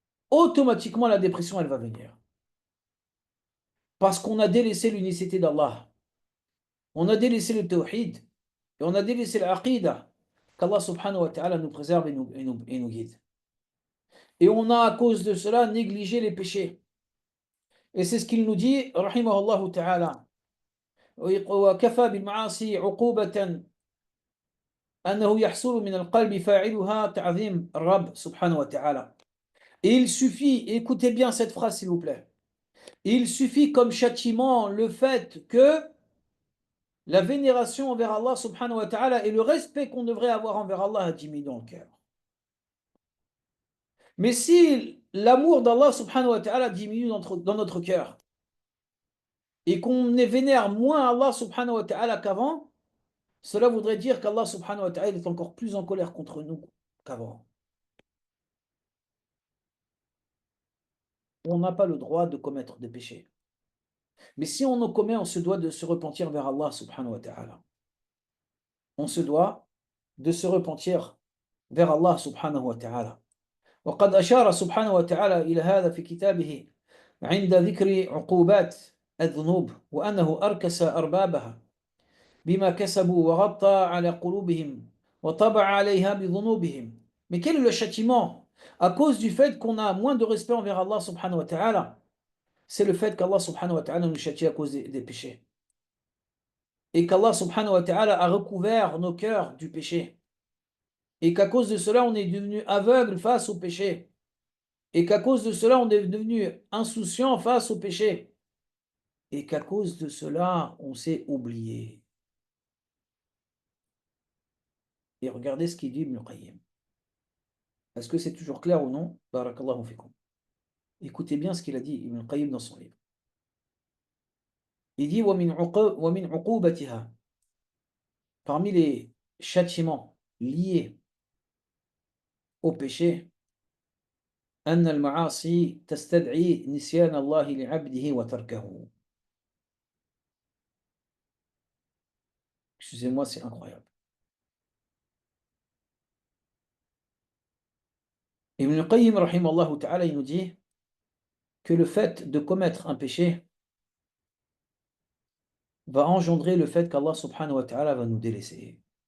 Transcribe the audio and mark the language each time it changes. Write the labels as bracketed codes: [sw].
[fr] Automatiquement la dépression, elle va venir. Parce qu'on a délaissé l'unicité d'Allah. On a délaissé le tawhid, et on a délaissé l'aqidah, qu'Allah subhanahu wa ta'ala nous préserve et nous guide. Et on a à cause de cela négligé les péchés. Et c'est ce qu'il nous dit, rahimahullah ta'ala. [ar] وكفى بالمعاصي عقوبة أنه يحصل من القلب فاعلها تعظيم الرب سبحانه وتعالى. [fr] Et il suffit, écoutez bien cette phrase s'il vous plaît, il suffit comme châtiment le fait que la vénération envers Allah subhanahu wa ta'ala et le respect qu'on devrait avoir envers Allah diminue dans le cœur. Mais si l'amour d'Allah subhanahu wa ta'ala diminue dans notre cœur et qu'on vénère moins Allah subhanahu wa ta'ala qu'avant, cela voudrait dire qu'Allah subhanahu wa ta'ala est encore plus en colère contre nous qu'avant. On n'a pas le droit de commettre des péchés. Mais si on en commet, on se doit de se repentir vers Allah subhanahu wa ta'ala. On se doit de se repentir vers Allah subhanahu wa ta'ala. [ar] وقد أشار سبحانه وتعالى إلى هذا في كتابه عند ذكر عقوبات الذنوب وأنه أركس أربابها بما كسبوا وغطى على قلوبهم وطبع عليها بذنوبهم. [fr] Mais quel est le châtiment? À cause du fait qu'on a moins de respect envers Allah subhanahu wa ta'ala, c'est le fait qu'Allah subhanahu wa ta'ala nous châtie à cause des péchés. et qu'Allah subhanahu wa ta'ala a recouvert nos cœurs du péché, et qu'à cause de cela, on est devenu aveugle face au péché, et qu'à cause de cela, on est devenu insouciant face au péché, et qu'à cause de cela, on s'est oublié. Et regardez ce qu'il dit Ibn Qayyim. Est-ce que c'est toujours clair ou non? Barakallahu fikum. Écoutez bien ce qu'il a dit Ibn Qayyim dans son livre. Il dit [ar] وَمِنْ عُقُوبَتِهَا, [fr] parmi les châtiments liés au péché, [ar] أن المعاصي تستدعي نسيان الله لعبده وتركه. [fr] Excusez-moi, c'est incroyable. Ibn Qayyim, rahimallahu ta'ala, il nous dit que le fait de commettre un péché va engendrer le fait qu'Allah subhanahu wa ta'ala va nous délaisser.